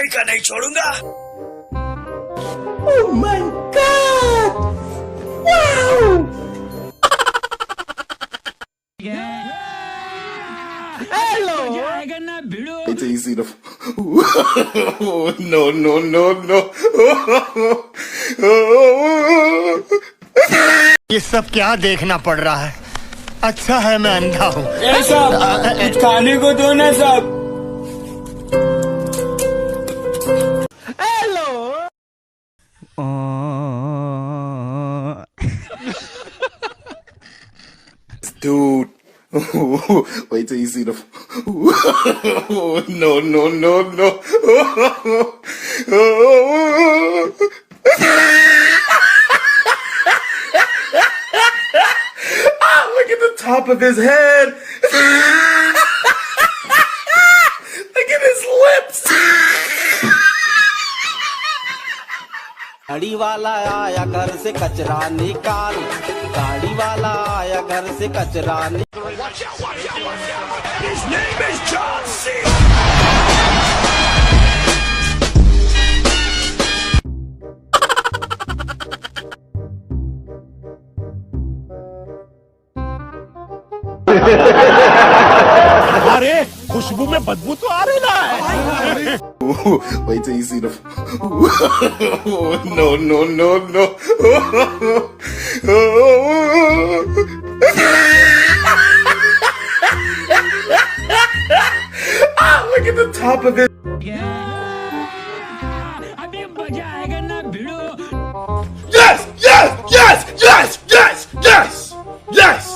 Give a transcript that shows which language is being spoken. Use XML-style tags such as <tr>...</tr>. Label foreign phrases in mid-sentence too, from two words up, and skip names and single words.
<hi>नहीं छोड़ूंगा।</hi> <en>Oh my God! Wow!</en> <hi>मजा आएगा ना भिड़ो।</hi> <en>Wait till you see the. No, no, no, no.</en> <hi>ये सब क्या देखना पड़ रहा है? अच्छा है मैं अंधा हूँ। कुछ खाने को दो ना साहब।</hi> <en>Dude. Wait till you see the. No, no, no, no. Look at the top of his head. Look at his lips.</en> <hi>गाड़ी वाला आया घर से कचरा निकाल, गाड़ी वाला आया घर से कचरा निकाल।</hi> <en>His name is John C.</en> <hi>अरे खुशबू में बदबू तो आ रही ना।</hi> <en>Wait till you see the. No, no, no, no. Look at the top of it.</en> <hi>अभी मजा आएगा ना भिड़ो।</hi> <en>Yes, yes, yes, yes, yes, yes, yes.</en>